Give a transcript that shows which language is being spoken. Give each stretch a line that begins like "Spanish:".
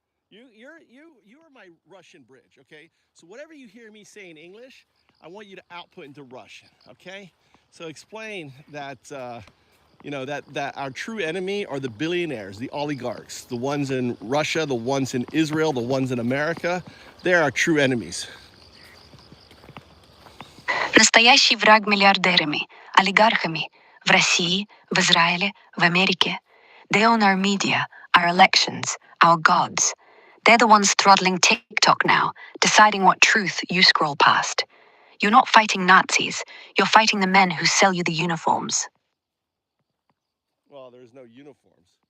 English: You are my Russian bridge, okay? So whatever you hear me say in English, I want you to output into Russian, okay? So explain that, that our true enemy are the billionaires, the oligarchs, the ones in Russia, the ones in Israel, the ones in America. They're our true enemies.
Russian: Настоящий враг миллиардерами, олигархами, в России, в Израиле, в Америке.
English: They own our media, our elections, our gods. They're the ones throttling TikTok now, deciding what truth you scroll past. You're not fighting Nazis, you're fighting the men who sell you the uniforms. all, there's no uniforms.